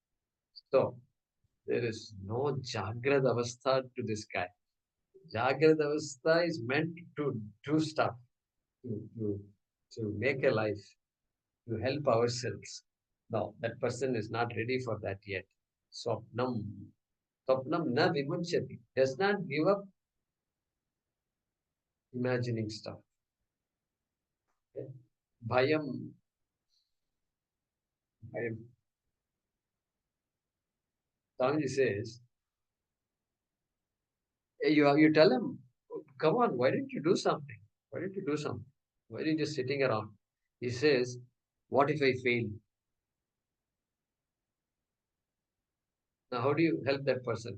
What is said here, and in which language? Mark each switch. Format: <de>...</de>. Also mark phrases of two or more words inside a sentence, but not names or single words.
<en>So there is no</en> <sa>जाग्रद् अवस्था</sa> <en>to this guy.</en> <sa>जाग्रद् अवस्था</sa> <en>is meant to do stuff, to, to, to make a life, to help ourselves. No, that person is not ready for that yet.</en> <sa>स्वप्नं स्वप्नं न विमुञ्चति.</sa> <en>Does not give up imagining stuff. Okay? Bhayam. Bhayam. Swamiji says, hey, you tell him, come on, why didn't you do something? Why didn't you do something? Why are you just sitting around? He says, what if I fail? Now, how do you help that person?</en>